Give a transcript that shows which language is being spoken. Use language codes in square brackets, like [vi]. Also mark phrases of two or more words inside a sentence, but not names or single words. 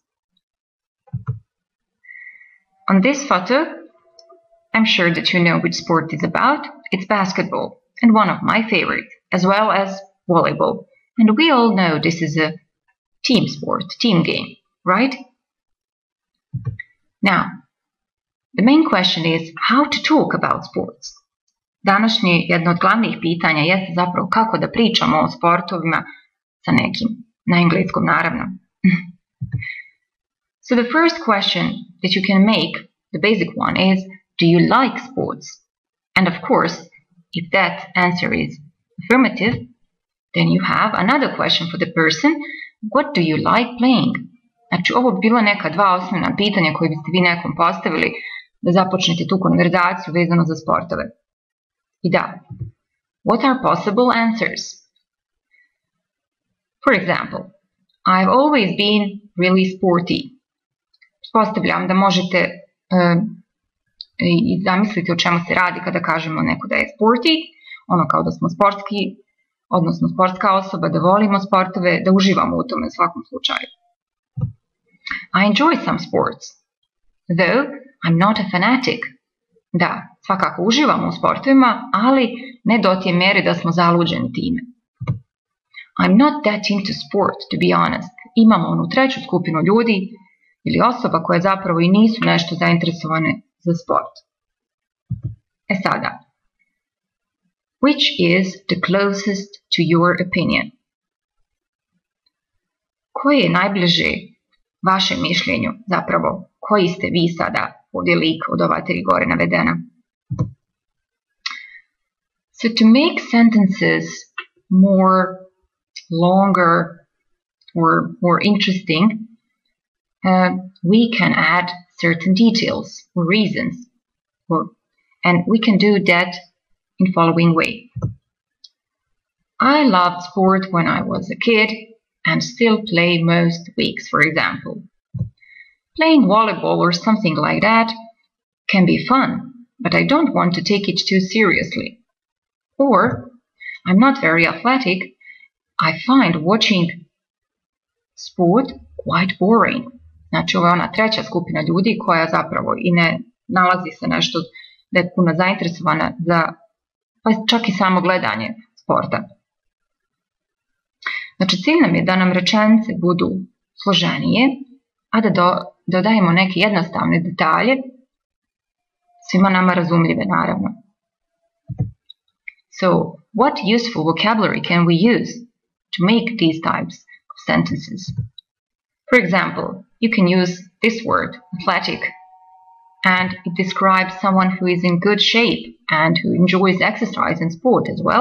[en] On this photo, I'm sure that you know which sport is about. It's basketball, and one of my favorites, as well as volleyball. And we all know this is a team sport, team game, right? Now, the main question is how to talk about sports. [sr] Današnje jedno od glavnih pitanja jeste zapravo kako da pričamo o sportovima sa nekim, na engleskom naravno. [en] So the first question that you can make, the basic one, is do you like sports? And of course, if that answer is affirmative, then you have another question for the person, what do you like playing? [sr] Znači, ovo bi bila neka dva osnovna pitanja koje biste vi nekom postavili da započnete tu konverzaciju vezano za sportove. I da, [en] what are possible answers? For example, I've always been really sporty. [sr] Pretpostavljam da možete i zamisliti o čemu se radi kada kažemo neko da je sporty, ono kao da smo sportski, odnosno sportska osoba, da volimo sportove, da uživamo u tome u svakom slučaju. [en] I enjoy some sports, though I'm not a fanatic. [sr] Da, svakako uživamo u sportovima, ali ne do te mjere da smo zaluđeni time. [en] I'm not that into sport, to be honest. [sr] Imamo onu treću skupinu ljudi ili osoba koje zapravo i nisu nešto zainteresovane za sport. E sada, [en] which is the closest to your opinion? [sr] Koje je najbliže vašem mišljenju, zapravo, koji ste vi sada ovdje lik od ova tri gore navedena? [en] So to make sentences more longer or more interesting, we can add certain details or reasons, and we can do that in following way. I loved sport when I was a kid and still play most weeks, for example. Playing volleyball or something like that can be fun, but I don't want to take it too seriously. Or, I'm not very athletic. I find watching sport quite boring. [sr] Znači, ovo je ona treća skupina ljudi koja zapravo i ne nalazi se nešto da je puno zainteresovana za pa čak i samo gledanje sporta. Znači, cilj nam je da nam rečenice budu složenije, a da dodajemo neke jednostavne detalje, svima nama razumljive naravno. [en] So, what useful vocabulary can we use to make these types of sentences? For example, you can use this word, athletic, and it describes someone who is in good shape and who enjoys exercise and sport as well.